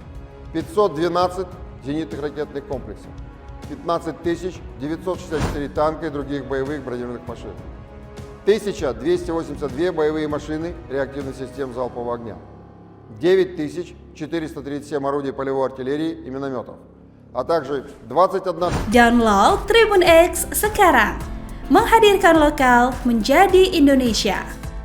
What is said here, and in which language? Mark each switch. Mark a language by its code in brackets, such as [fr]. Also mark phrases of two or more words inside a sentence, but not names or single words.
[ru] 512 зенитных ракетных комплексов, 15 964 танка и других боевых бронированных машин, 1282 боевые машины реактивных систем залпового огня, 9437 орудий полевой артиллерии и минометов, а также 21... [id] Download Tribun X sekarang, menghadirkan lokal menjadi Indonesia.